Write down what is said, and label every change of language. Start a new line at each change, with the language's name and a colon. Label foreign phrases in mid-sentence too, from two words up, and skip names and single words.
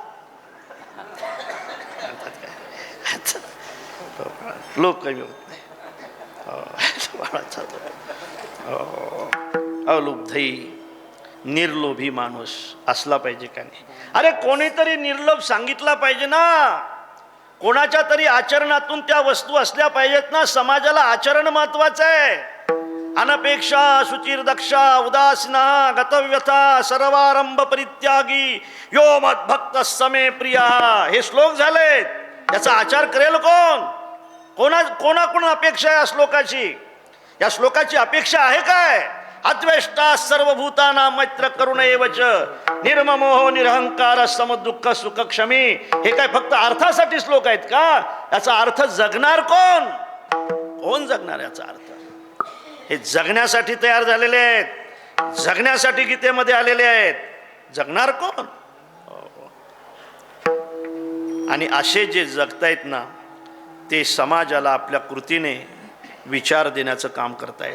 Marathi: लोभ कमी होत नाही, वाढत जातो. अलोभई, निर्लोभी माणूस असला पाहिजे का नाही. अरे कोणीतरी निर्लोभ सांगितला पाहिजे ना. कोणाच्या तरी आचरणातून त्या वस्तू असल्या पाहिजेत ना. समाजाला आचरण महत्वाचं आहे.
Sanskrit: अनपेक्षा शुचिर दक्षा उदासीना गतव्यथा सर्वारंभ परित्यागी यो मद्भक्त समे प्रिया.
Marathi: हे श्लोक झालेत. याचा आचार करेल कोण? कोणा अपेक्षा आहे या श्लोकाची? या श्लोकाची अपेक्षा आहे काय?
Sanskrit: अद्वेष्टा सर्वभूताना मैत्र करुण एवच निर्ममोह निरहंकार समदुःख सुख क्षमी.
Marathi: हे काय फक्त अर्थासाठी श्लोक आहेत का? याचा अर्थ जगणार कोण? कोण जगणार याचा अर्थ? हे जगण्यासाठी तयार झालेले आहेत, जगण्यासाठी गीतेमध्ये आलेले आहेत. जगणार कोण? आणि असे जे जगतायत ना, ते समाजाला आपल्या कृतीने विचार देण्याचं काम करतायत.